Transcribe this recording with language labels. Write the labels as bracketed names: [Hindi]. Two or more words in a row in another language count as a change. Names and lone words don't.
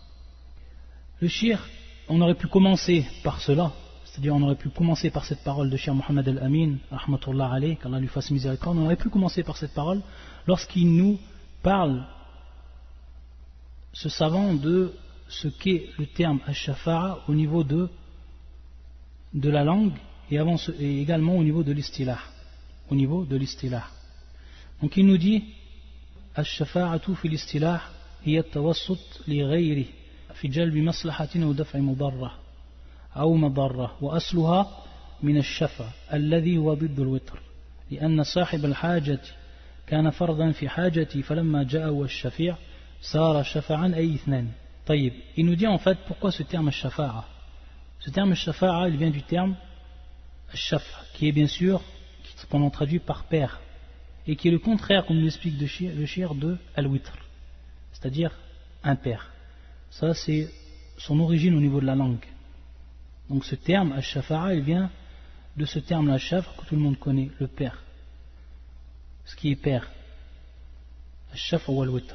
[French] Le shir, on aurait pu commencer par cela, c'est-à-dire on aurait pu commencer par cette parole de Cheikh Mohammed al-Amin, [Arabic] رحمة الله عليه, [French] qu'Allah lui fasse miséricorde, on aurait pu commencer par cette parole lorsqu'il nous parle, ce savant, de ce qu'est le terme al-shafa'a au niveau de la langue et également au niveau de l'istilah. Au niveau de l'istilah. Donc il nous dit [Arabic] الشفاعة في الاصطلاح هي التوسط للغير في جلب مصلحة ودفع مضرة أو مضرة وأصلها من الشفع الذي هو ضد الوتر لأن صاحب الحاجة كان فرضا في حاجتي فلما جاء الشفيع صار شفعا أي اثنان. Taïb. [French] Il nous dit en fait pourquoi ce terme al-shafa'a. Ce terme al-shafa'a, il vient du terme al-shaf, qui est bien sûr, qu'on traduit par père, et qui est le contraire, comme nous l'explique le shir, de al-witr, c'est-à-dire un père. Ça c'est son origine au niveau de la langue. Donc ce terme al-shafa'a, il vient de ce terme al-shaf que tout le monde connaît, le père, ce qui est père, al-shaf ou al-witr.